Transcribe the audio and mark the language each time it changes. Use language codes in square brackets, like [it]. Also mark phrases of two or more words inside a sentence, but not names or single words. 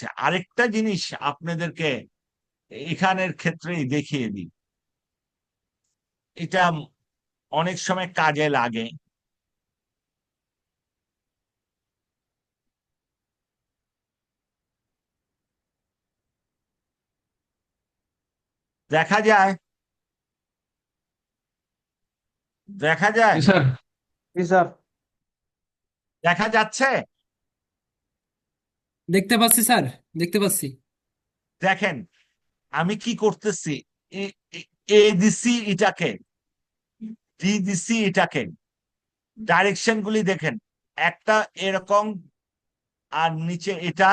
[bn] আরেকটা জিনিস আপনাদেরকে এখানের ক্ষেত্রেই দেখিয়ে দিই, এটা অনেক সময় কাজে লাগে। দেখা যায়, দেখা যায়, [hi] जी सर। जी सर। [bn] দেখা যাচ্ছে। দেখতে পাচ্ছি স্যার, দেখতে পাচ্ছি। দেখেন আমি কি করতেছি, এ দিছি এটাকে, ডি দিছি এটাকে, ডাইরেকশন গুলি দেখেন, একটা এরকম আর নিচে এটা।